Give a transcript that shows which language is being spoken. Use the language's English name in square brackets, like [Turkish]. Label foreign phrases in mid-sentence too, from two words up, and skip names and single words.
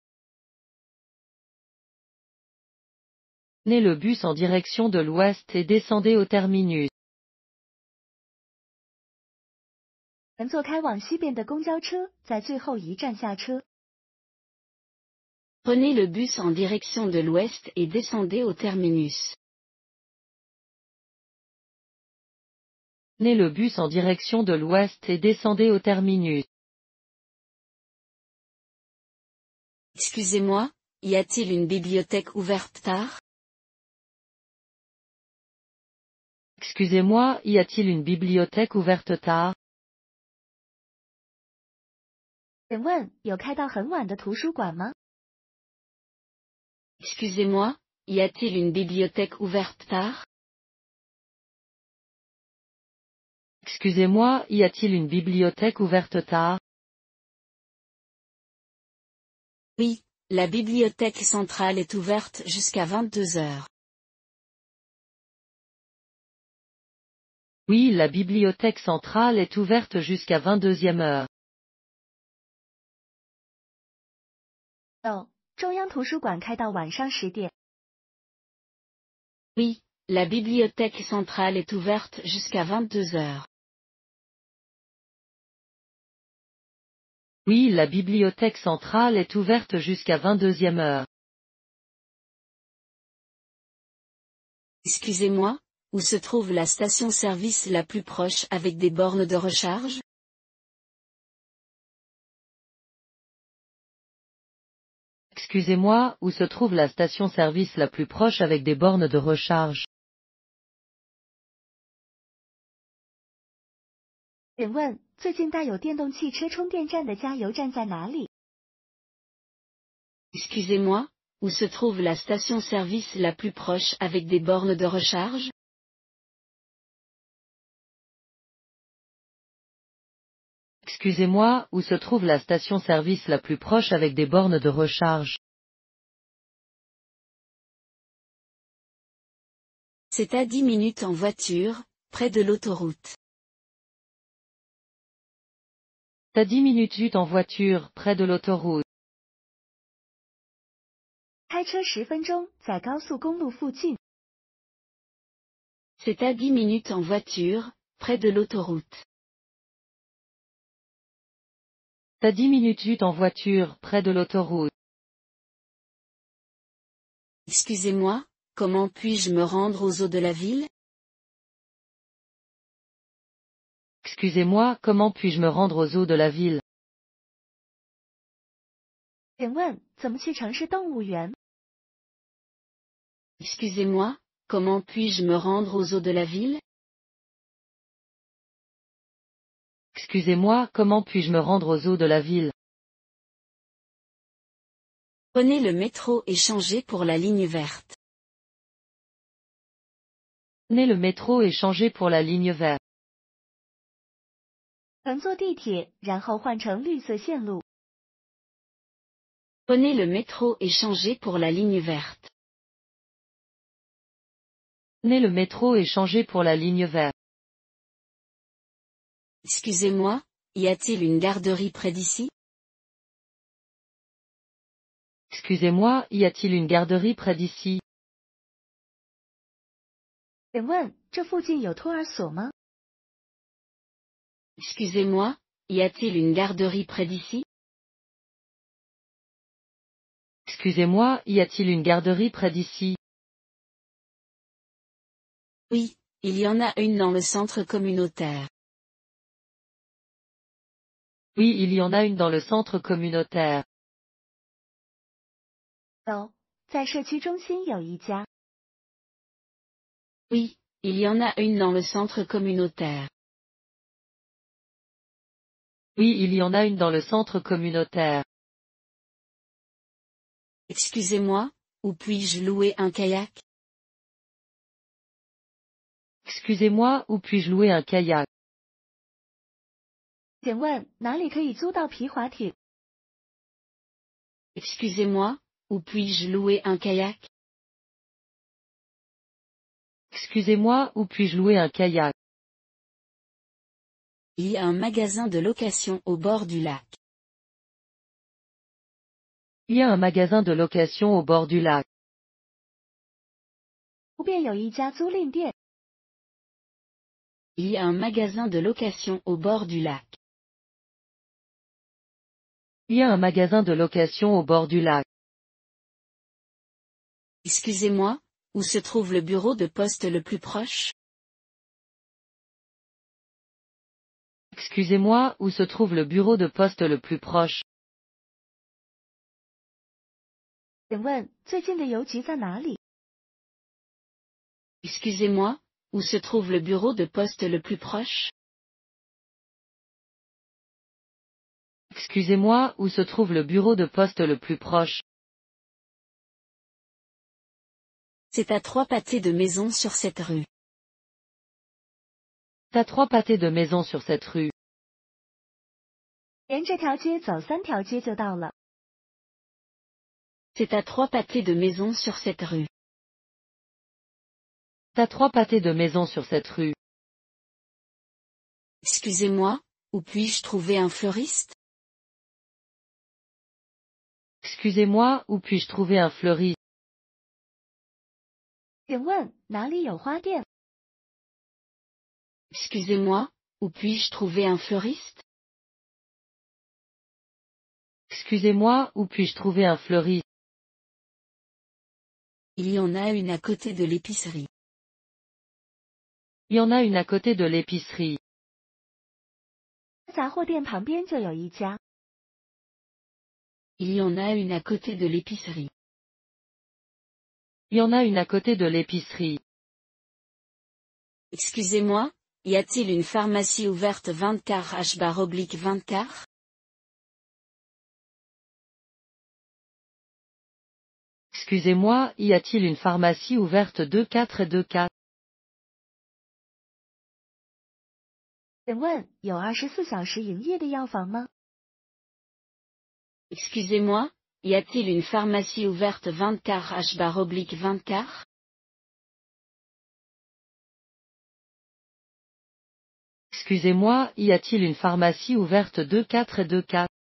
[French] Prenez le bus en direction de l'ouest et descendez au terminus. [Chinese] 乘坐开往西边的公交车，在最后一站下车。 [French] Prenez le bus en direction de l'ouest et descendez au terminus. Prenez le bus en direction de l'ouest et descendez au terminus. Excusez-moi, y a-t-il une bibliothèque ouverte tard? Excusez-moi, y a-t-il une bibliothèque ouverte tard? [Chinese] 请问有开到很晚的图书馆吗？ [French] Excusez-moi, y a-t-il une bibliothèque ouverte tard? Excusez-moi, y a-t-il une bibliothèque ouverte tard? Oui, la bibliothèque centrale est ouverte jusqu'à 22 heures. Oui, la bibliothèque centrale est ouverte jusqu'à 22e heure. [Chinese] 哦，中央图书馆开到晚上10点。 [French] Oui, la bibliothèque centrale est ouverte jusqu'à 22 heures. Oui, la bibliothèque centrale est ouverte jusqu'à 22e heure. Excusez-moi, où se trouve la station-service la plus proche avec des bornes de recharge? Excusez-moi, où se trouve la station-service la plus proche avec des bornes de recharge? [Chinese] 请问最近带有电动汽车充电站的加油站在哪里？ [French] Excusez-moi, où se trouve la station-service la plus proche avec des bornes de recharge? Excusez-moi, où se trouve la station-service la plus proche avec des bornes de recharge? C'est à 10 minutes en voiture, près de l'autoroute. À 10 minutes en voiture, près de l'autoroute. [Chinese] 开车10分钟，在高速公路附近。 [French] C'est à 10 minutes en voiture, près de l'autoroute. À 10 minutes en voiture, près de l'autoroute. Excusez-moi, comment puis-je me rendre aux eaux de la ville? Excusez-moi, comment puis-je me rendre aux eaux de la ville? [Chinese] 请问怎么去城市动物园？ [French] Excusez-moi, comment puis-je me rendre aux eaux de la ville? Excusez-moi, comment puis-je me rendre aux eaux de la ville? Prenez le métro et changez pour la ligne verte. Prenez le métro et changez pour la ligne verte. [Chinese] 乘坐地铁，然后换成绿色线路。 [French] Prenez le métro et changez pour la ligne verte. Prenez le métro et changez pour la ligne verte. Excusez-moi, y a-t-il une garderie près d'ici? Excusez-moi, y a-t-il une garderie près d'ici? [Chinese] 请问这附近有托儿所吗？ [French] Excusez-moi, y a-t-il une garderie près d'ici? Excusez-moi, y a-t-il une garderie près d'ici? Oui, il y en a une dans le centre communautaire. Oui, il y en a une dans le centre communautaire. [Chinese] 有，在社区中心有一家。 [French] Oui, il y en a une dans le centre communautaire. Oui, il y en a une dans le centre communautaire. Excusez-moi, où puis-je louer un kayak? Excusez-moi, où puis-je louer un kayak? [Chinese] 请问哪里可以租到皮划艇？ [French] Excusez-moi, où puis-je louer un kayak? Excusez-moi, où puis-je louer un kayak? Il y a un magasin de location au bord du lac. Il y a un magasin de location au bord du lac. [Chinese] 湖边有一家租赁店。 [French] Il y a un magasin de location au bord du lac. Il y a un magasin de location au bord du lac. Excusez-moi, où se trouve le bureau de poste le plus proche? Excusez-moi, où se trouve le bureau de poste le plus proche? [Chinese] 请问最近的邮局在哪里？ [French] Excusez-moi, où se trouve le bureau de poste le plus proche? Excusez-moi, où se trouve le bureau de poste le plus proche? C'est à 3 pâtés de maison sur cette rue. T'as 3 pâtés de maison sur cette rue. [Chinese] 沿这条街走3条街就到了。 [French] C'est à 3 pâtés de maison sur cette rue. T'as 3 pâtés de maison sur cette rue. Excusez-moi, où puis-je trouver un fleuriste? Excusez-moi, où puis-je trouver un fleuriste? [Chinese] 请问哪里有花店？ [French] Excusez-moi, où puis-je trouver un fleuriste? Excusez-moi, où puis-je trouver un fleuriste? Il y en a une à côté de l'épicerie. Il y en a une à côté de l'épicerie. [Chinese] 杂货店旁边就有一家。 [French] Il y en a une à côté de l'épicerie. Il y en a une à côté de l'épicerie. Excusez-moi, y a-t-il une pharmacie ouverte 24 h/24? Excusez-moi, y a-t-il une pharmacie ouverte 24 et 24? [Chinese] 请问有24小时营业的药房吗？ [French] Excusez-moi, y a-t-il une pharmacie ouverte 24 h/24? Excusez-moi, y a-t-il une pharmacie ouverte 24 et 24?